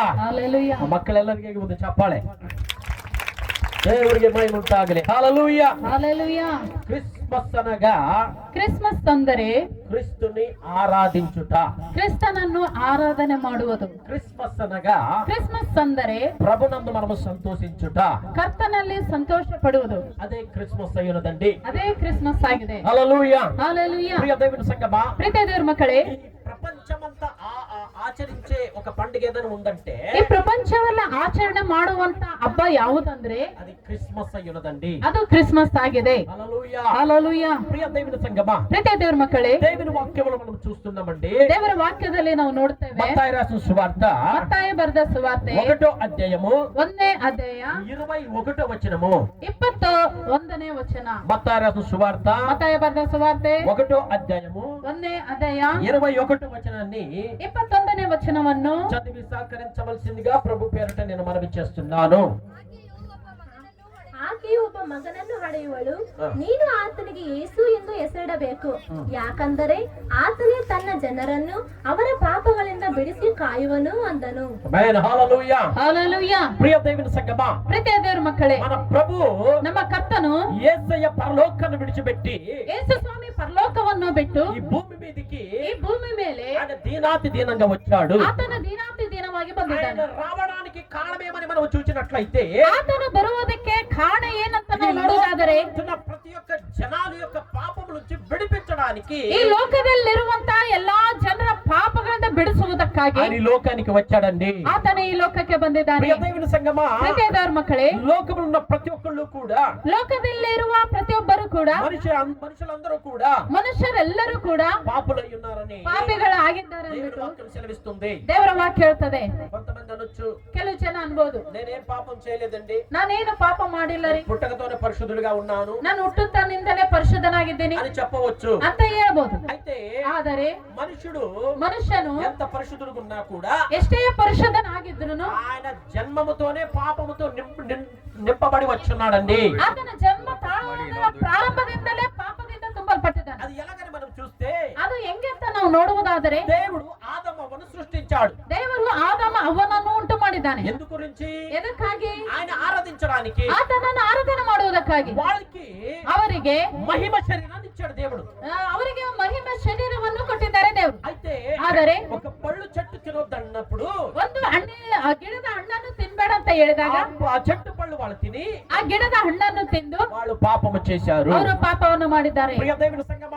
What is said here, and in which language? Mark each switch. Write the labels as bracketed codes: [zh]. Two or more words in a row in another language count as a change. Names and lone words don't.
[kn] ಮಕ್ಕಳೆಲ್ಲರಿಗೆ ಒಂದು ಚಪ್ಪಾಳೆ. ದೇವರಿಗೆ ಮಹಿಮೆ ಉಂಟಾಗಲಿ. ಹಲ್ಲೆಲೂಯಾ, ಹಲ್ಲೆಲೂಯಾ. [te] క్రిస్మస్ అనగా [kn] ಕ್ರಿಸ್ಮಸ್ ಅಂದರೆ [te] క్రిస్తుని ఆరాధించుట, [kn] ಕ್ರಿಸ್ತನನ್ನು ಆರಾಧನೆ ಮಾಡುವುದು. [te] ಕ್ರಿಸ್ಮಸ್ అనగా [kn] ಕ್ರಿಸ್ಮಸ್ ಅಂದರೆ [te] ప్రభునందు మనము సంతోషించుట, [kn] ಕರ್ತನಲ್ಲಿ ಸಂತೋಷ ಪಡುವುದು. [te] అదే క్రిస్మస్ అయ్యునదండి. [kn] ಅದೇ ಕ್ರಿಸ್ಮಸ್ ಆಗಿದೆ. [te] హల్లెలూయా, హల్లెలూయా. ప్రియ దేవుని సంగమా, [kn] ಪ್ರೀತಿಯ ದೇವರ ಮಕ್ಕಳೇ, [te] ప్రపంచమంతా ఆచరించే ఒక పండుగ ఏదైనా ఉందంటే [kn] ಈ ಪ್ರಪಂಚವೆಲ್ಲ ಆಚರಣೆ ಮಾಡುವಂತ ಹಬ್ಬ ಯಾವುದಂದ್ರೆ [te] అది క్రిస్మస్ అయ్యునదండి. [kn] ಅದು ಕ್ರಿಸ್ಮಸ್ ಆಗಿದೆ. [te] హల్లెలూయా, హల్లెలూయా. ప్రియ దేవుని సంగమా, [kn] ಪ್ರೀತಿಯ ದೇವರ ಮಕ್ಕಳೇ, [te] దేవుని వాక్యములను మనం చూస్తున్నామండి. [kn] ದೇವರ ವಾಕ್ಯದಲ್ಲಿ ನಾವು ನೋಡ್ತೇವೆ. [te] మత్తయి రాసిన సువార్త [kn] ಮತ್ತಾಯ ಬರೆದ ಸುವಾರ್ತೆ [te] 1వ అధ్యాయము [kn] 1ನೇ ಅಧ್ಯಾಯ [te] 21వ వచనము [kn] 21ನೇ ವಚನ. [te] మత్తయి రాసిన సువార్త [kn] ಮತ್ತಾಯ ಬರೆದ ಸುವಾರ್ತೆ [te] 1వ అధ్యాయము [kn] 1ನೇ ಅಧ್ಯಾಯ [te] 21వ వచనాన్ని [kn] 21ನೇ ವಚನವನ್ನು [te] చదివి సహకరించవలసిందిగా ప్రభు పేరట నేను మనవి చేస్తున్నాను. [kn] ಆಕೆಯು ಒಬ್ಬ ಮಗನನ್ನು ಹಡೆಯುವಳು, ನೀನು ಆತನಿಗೆ ಯೇಸು ಎಂದು ಹೆಸರಿಡಬೇಕು, ಯಾಕಂದರೆ ಆತನೇ ತನ್ನ ಜನರನ್ನು ಅವರ ಪಾಪಗಳಿಂದ ಬಿಡಿಸಿ ಕಾಯುವನು ಅಂದನು. [te] హల్లెలూయా, [kn] ಹಲ್ಲೆಲೂಯಾ. [te] ప్రియ దేవుని సంగమా, [kn] ಪ್ರೀತಿಯ ದೇವರ ಮಕ್ಕಳೇ, [te] మన ప్రభు [kn] ನಮ್ಮ ಕರ್ತನು [te] యేసయ్య పరలోకాన్ని విడిచిపెట్టి [kn] ಯೇಸು ಸ್ವಾಮಿ ಪರಲೋಕವನ್ನು ಬಿಟ್ಟು [te] ఈ భూమి మీదకి [kn] ಈ ಭೂಮಿ ಮೇಲೆ [te] ఆయన దీనాతి దీనంగా వచ్చాడు. [kn] ಆತನ ದೀನಾತಿ ದೀನವಾಗಿ ಬಂದಿದ್ದಾನೆ. [te] ఆయన రావడానికి కారణమేమని మనం చూసినట్లయితే [kn] ಆತನು ಬರುವುದಕ್ಕೆ ಕಾರಣ ಏನಂತ ನಾವು ನೋಡುವುದಾದರೆ [te] ప్రతి ఒక్క జనాల యొక్క పాపముల నుంచి విడిపించడానికి [kn] ಈ ಲೋಕದಲ್ಲಿರುವಂತ ಎಲ್ಲಾ ಜನರ ಪಾಪಗಳಿಂದ ಬಿಡಿಸುವುದಕ್ಕಾಗಿ [te] ఆయన ఈ లోకానికి వచ్చాడండి. [kn] ಆತನ ಈ ಲೋಕಕ್ಕೆ ಬಂದಿದ್ದಾನೆ. [te] ప్రియ దేవుని సంగమా, [kn] ಪ್ರೀತಿಯ ದೇವರ ಮಕ್ಕಳೇ, [te] లోకములో ఉన్న ప్రతి ఒక్కళ్ళు కూడా [kn] ಲೋಕದಲ್ಲಿರುವ ಪ್ರತಿಯೊಬ್ಬರು ಕೂಡ [te] మనుషులందరూ కూడా [kn] ಮನುಷ್ಯರೆಲ್ಲರೂ ಕೂಡ [te] పాపులై ఉన్నారని [kn] ಪಾಪಿಗಳಾಗಿದ್ದಾರೆ [te] దేవుని [kn] ಅಂದ್ಬಿಟ್ಟು [te] వాక్యం సెలవిస్తుంది. [kn] ದೇವರ ವಾಕ್ಯ ಹೇಳ್ತದೆ. [te] కొంతమంది అనొచ్చు, [kn] ಕೆಲವು ಜನ ಅನ್ಬೋದು, [te] నేనేం పాపం చేయలేదండి, [kn] ನಾನೇನು ಪಾಪ ಮಾಡಿಲ್ಲ ರೀ, [te] పుట్టకతోనే పరిశుద్ధుడిగా ఉన్నాను [kn] ನಾನು ಹುಟ್ಟುತ್ತಾನಿಂದಲೇ ಪರಿಶುದ್ಧನಾಗಿದ್ದೀನಿ [te] అని చెప్పవచ్చు. [kn] ಅಂತ ಹೇಳ್ಬೋದು. [te] అయితే [kn] ಆದರೆ ಮನುಷ್ಯನು [te] ఎంత పరిశుద్ధుడుగా ఉన్నా కూడా [kn] ಎಷ್ಟೇ ಪರಿಶುದ್ಧನಾಗಿದ್ರು [te] ఆయన జన్మముతోనే పాపముతో నింపబడి వచ్చున్నాడండి. [kn] ಆತನ ಜನ್ಮ ತಾಳುವುದರ ಪ್ರಾರಂಭದಿಂದಲೇ ಪಾಪದಿಂದ ತುಂಬಲ್ಪಟ್ಟಿದ್ದಾನೆ. [te] అది ఎలాగని మనం చూస్తే [kn] ಅದು ಹೆಂಗೆ ಅಂತ ನಾವು ನೋಡುವುದಾದರೆ [te] దేవుడు ఆదమవ్వను సృష్టించాడు. [kn] ದೇವರು ಆದಾಮ ಅವ್ವನನ್ನು ಉಂಟು ಮಾಡಿದ್ದಾನೆ. [te] ఎందు గురించి? [kn] ಎದಕ್ಕಾಗಿ? [te] ఆయన ఆరాధించడానికి, [kn] ಆತನನ್ನು ಆರಾಧನೆ ಮಾಡುವುದಕ್ಕಾಗಿ. [te] వాళ్ళకి [kn] ಅವರಿಗೆ [te] మహిమ శరీరాన్ని ఇచ్చాడు దేవుడు. [kn] ಅವರಿಗೆ ಮಹಿಮೆ ಶರೀರವನ್ನು ಕೊಟ್ಟಿದ್ದಾರೆ ದೇವರು. [te] అయితే [kn] ಆದರೆ [te] ఒక పళ్ళు చెట్టు తినొద్దన్నప్పుడు [kn] ಒಂದು ಗಿಡದ ಹಣ್ಣನ್ನು ತಿನ್ಬೇಡ ಅಂತ ಹೇಳಿದಾಗ [te] ఆ చెట్టు పళ్ళు వాళ్ళు తిని [kn] ಆ ಗಿಡದ ಹಣ್ಣನ್ನು ತಿಂದು [te] వాళ్ళు పాపము చేశారు. [kn] ಅವರು ಪಾಪವನ್ನು ಮಾಡಿದ್ದಾರೆ. [te] ప్రియ దేవుని సంగమా,